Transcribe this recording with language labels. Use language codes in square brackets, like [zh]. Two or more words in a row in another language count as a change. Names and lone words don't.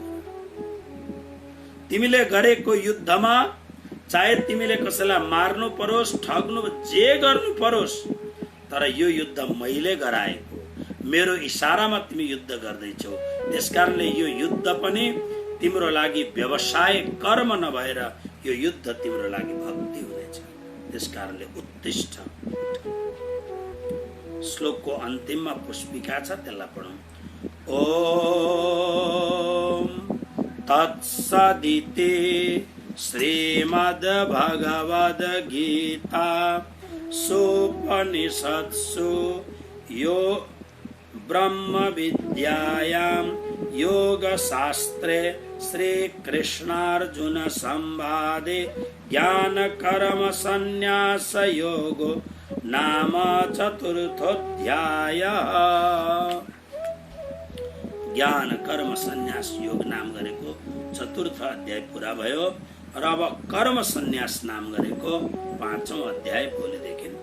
[ne] तिमीले गरेको युद्धमा चाहे तिमीले कसैलाई मार्नु परोस्, ठग्नु, जे गर्नु परोस्, तर यो युद्ध मैले गराएको, मेरो इशारामा तिमी युद्ध गर्दैछौ। त्यसकारणले यो युद्ध पनि तिम्रो लागि व्यवसाय कर्म नभएर यो युद्ध तिम्रो लागि भक्ति हुनेछ। त्यसकारणले उत्तिष्ठ। श्लोकको अन्तिममा पुष्पिका छ, त्यसलाई पढौँ। [sa] ओम तत्सदिति श्रीमद्भगवद् गीता सोपनिषत्सु यो ब्रह्म विद्यायां योगशास्त्रे श्रीकृष्णार्जुन संवादे ज्ञान कर्म संन्यास योगो नाम चतुर्थोऽध्याय। [ne] ज्ञान कर्म संन्यास योग नाम गरेको चतुर्थ अध्याय पूरा भयो र अब कर्म संन्यास नाम गरेको 5औं अध्याय भोलिदेखि